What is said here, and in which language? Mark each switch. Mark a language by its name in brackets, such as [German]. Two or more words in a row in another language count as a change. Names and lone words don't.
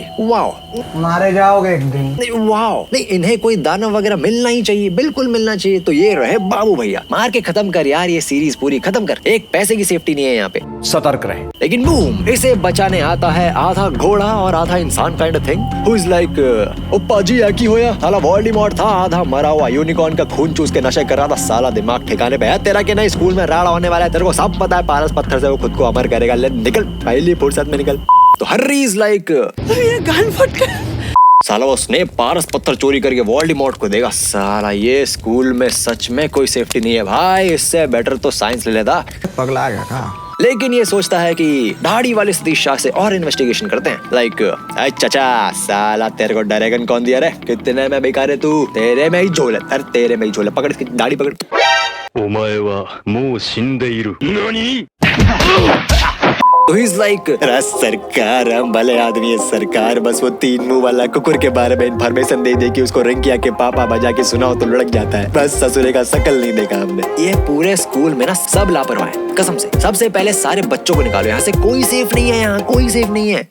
[Hindi] वाओ, मारे जाओगे एक दिन। नहीं वाओ नहीं, इन्हें कोई दानव वगैरह मिलना ही चाहिए, बिल्कुल मिलना चाहिए। तो ये रहे बाबू भैया, मार के खत्म कर यार, ये सीरीज पूरी खत्म कर, एक पैसे की सेफ्टी नहीं है यहाँ पे, सतर्क रहे। लेकिन बूम, इसे बचाने आता है आधा घोड़ा और आधा इंसान [English] kind of thing, who is like, [Hindi] ओप्पा जी [Punjabi] ਕੀ ਹੋਇਆ, [Hindi] साला वोल्डेमॉर्ट था, आधा मरा हुआ यूनिकॉर्न का खून चूस के नशे कर रहा था। साला दिमाग ठिकाने पे है तेरा कि नहीं? स्कूल में राड़ा होने वाला है, तेरे को सब पता है, पारस पत्थर से वो खुद को अमर करेगा। ले निकल पहली फुर्सत में निकल। तो हैरी [English] is like, [Hindi] ये गान फट गया। साला वो स्नेप पारस पत्थर चोरी करके वोल्डेमॉर्ट को देगा। साला ये स्कूल में सच में कोई सेफ्टी नहीं है भाई, इससे बेटर तो साइंस ले लेता। पगला गया था। लेकिन ये सोचता है कि दाढ़ी वाले सतीश शाह से और इन्वेस्टिगेशन करते हैं। लाइक चाचा साला तेरे को ड्रैगन कौन दिया रे, कितने में बेकार है तू, तेरे में ही झोल है, अरे तेरे में ही झोल है, पकड़ इसकी दाढ़ी पकड़। [Japanese] お前はもう死んでいる。何 [Hindi] तो ही [English] is like [Hindi] सरकार, हम भले आदमी है सरकार, बस वो 3 मुंह वाला कुकुर के बारे में इन्फॉर्मेशन दे दे कि उसको रिंकिया के पापा बजा के सुनाओ तो लड़क जाता है, बस ससुरे का शकल नहीं देखा हमने। ये पूरे स्कूल में ना सब लापरवाह है कसम से। सबसे पहले सारे बच्चों को निकालो यहाँ से, कोई सेफ नहीं है यहाँ, कोई सेफ नहीं है।